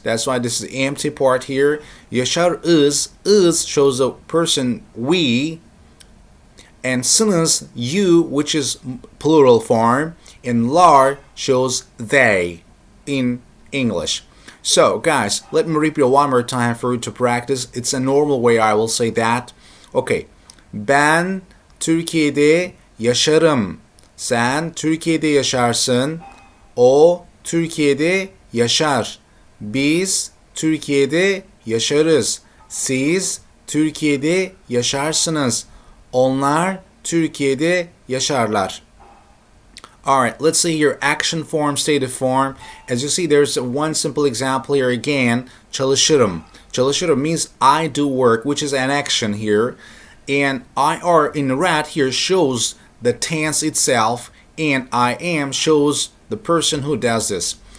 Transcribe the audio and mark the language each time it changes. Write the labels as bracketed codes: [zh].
[en] That's why this is the empty part here. Yaşar is shows the person we, and sınız you, which is plural form, and lar shows they in English. So guys, let me repeat it one more time for you to practice. It's a normal way I will say that. [tr] Okay. Ben Türkiye'de yaşarım. Sen Türkiye'de yaşarsın. O Türkiye'de yaşar. Biz Türkiye'de yaşarız. Siz Türkiye'de yaşarsınız. Onlar Türkiye'de yaşarlar. [en] Alright, let's see here, action form, stative form. As you see, there's one simple example here again, çalışırım. Çalışırım means I do work, which is an action here. And IR in red here shows the tense itself, and I am shows the person who does this.